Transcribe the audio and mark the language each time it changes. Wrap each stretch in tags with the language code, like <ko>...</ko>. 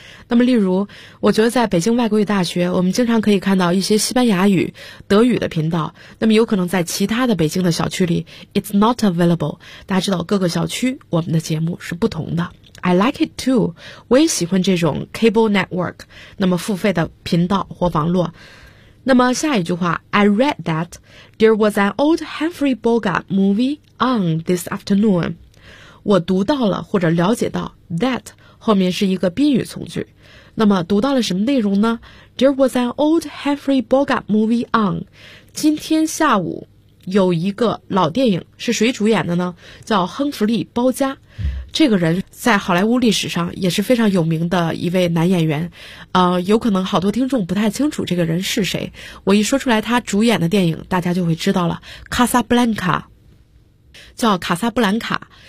<zh>那么例如，我觉得在北京外国语大学，我们经常可以看到一些西班牙语、德语的频道。那么有可能在其他的北京的小区里 ，</zh> <en>it's not available.</en> <zh>大家知道各个小区我们的节目是不同的。</zh> <en>I like it too.</en> <zh>我也喜欢这种</zh> <en>cable network.</en> <zh>那么付费的频道或网络。那么下一句话</zh> <en>，I read that there was an old Humphrey Bogart movie on this afternoon.</en> <zh>我读到了或者了解到 that 后面是一个宾语从句。那么读到了什么内容呢</zh> <en>？There was an old Humphrey Bogart movie on.</en> <zh>今天下午有一个老电影，是谁主演的呢？叫亨弗利·包嘉。这个人在好莱坞历史上也是非常有名的一位男演员，有可能好多听众不太清楚这个人是谁，我一说出来他主演的电影大家就会知道了，卡萨布兰卡，叫卡萨布兰卡。</zh>